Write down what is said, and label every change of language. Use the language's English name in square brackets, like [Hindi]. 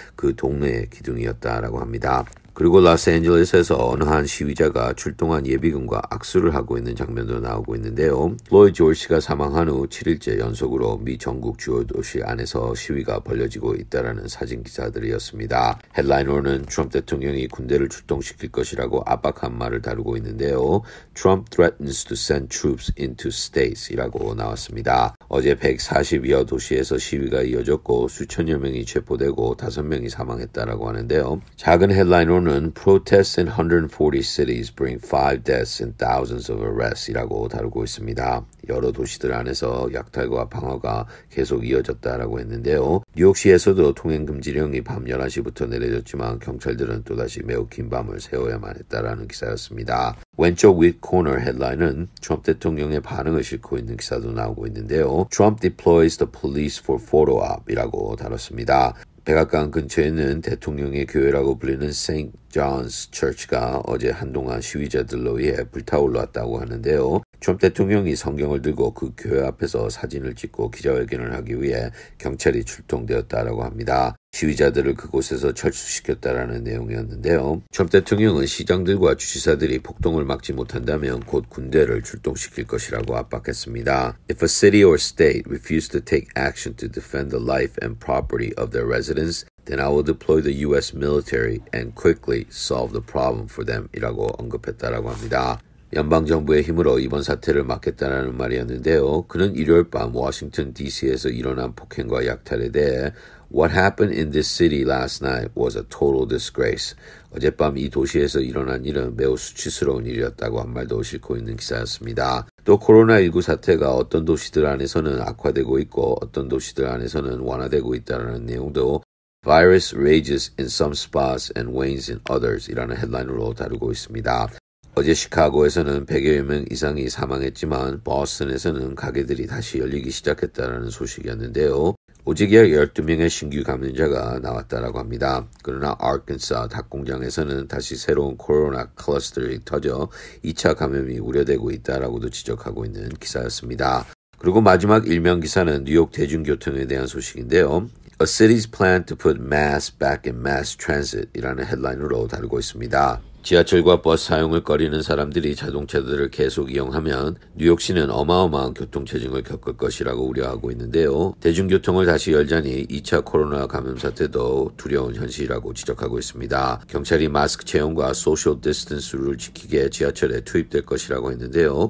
[Korean] 그 동네의 기둥이었다라고 합니다. 그리고 로스앤젤레스에서 어느 한 시위자가 출동한 예비군과 악수를 하고 있는 장면도 나오고 있는데요. 플로이드 조지가 사망한 후 7일째 연속으로 미 전국 주요 도시 안에서 시위가 벌어지고 있다라는 사진 기사들이었습니다. 헤드라이너는 트럼프 대통령이 군대를 출동시킬 것이라고 압박한 말을 다루고 있는데요. [English] Trump threatens to send troops into states [Korean] 이라고 나왔습니다. 어제 140여 도시에서 시위가 이어졌고 수천여 명이 체포되고 5명이 사망했다라고 하는데요. [English] 작은 헤드라이너는 Protests in 140 cities bring 5 deaths and thousands of arrests [Korean] 이라고 다루고 있습니다. 여러 도시들 안에서 약탈과 방어가 계속 이어졌다라고 했는데요. 뉴욕시에서도 통행금지령이 밤 11시부터 내려졌지만 경찰들은 또다시 매우 긴 밤을 새워야만 했다라는 기사였습니다. 왼쪽 윗 코너 헤드라인은 트럼프 대통령의 반응을 싣고 있는 기사도 나오고 있는데요. [English] Trump deploys the police for photo op [Korean] 이라고 다뤘습니다. 백악관 근처에 있는 대통령의 교회라고 불리는 St. John's Church가 어제 한동안 시위자들로 의해 불타올랐다고 하는데요. 트럼프 대통령이 성경을 들고 그 교회 앞에서 사진을 찍고 기자회견을 하기 위해 경찰이 출동되었다라고 합니다. 시위자들을 그곳에서 철수시켰다라는 내용이었는데요. 트럼프 대통령은 시장들과 주지사들이 폭동을 막지 못한다면 곧 군대를 출동시킬 것이라고 압박했습니다. [English] If a city or state refuse to take action to defend the life and property of their residents, then I will deploy the U.S. military and quickly solve the problem for them [Korean] 이라고 언급했다라고 합니다. 연방정부의 힘으로 이번 사태를 막겠다는 말이었는데요. 그는 일요일 밤 워싱턴 DC에서 일어난 폭행과 약탈에 대해 [English] What happened in this city last night was a total disgrace. [Korean] 어젯밤 이 도시에서 일어난 일은 매우 수치스러운 일이었다고 한 말도 싣고 있는 기사였습니다. 또 코로나19 사태가 어떤 도시들 안에서는 악화되고 있고 어떤 도시들 안에서는 완화되고 있다는 내용도 [English] Virus rages in some spots and wanes in others [Korean] 이라는 헤드라인으로 다루고 있습니다. 어제 시카고에서는 100여 명 이상이 사망했지만 버스턴에서는 가게들이 다시 열리기 시작했다는 소식이었는데요. 오직 약 12명의 신규 감염자가 나왔다라고 합니다. 그러나 아르칸사 닭공장에서는 다시 새로운 코로나 클러스터들이 터져 2차 감염이 우려되고 있다라고도 지적하고 있는 기사였습니다. 그리고 마지막 일면 기사는 뉴욕 대중교통에 대한 소식인데요. [English] A city's plan to put mass back in mass transit [Korean] 이라는 헤드라인으로 다루고 있습니다. 지하철과 버스 사용을 꺼리는 사람들이 자동차들을 계속 이용하면 뉴욕시는 어마어마한 교통체증을 겪을 것이라고 우려하고 있는데요. 대중교통을 다시 열자니 2차 코로나 감염 사태도 두려운 현실이라고 지적하고 있습니다. 경찰이 마스크 채용과 소셜 디스턴스를 지키게 지하철에 투입될 것이라고 했는데요.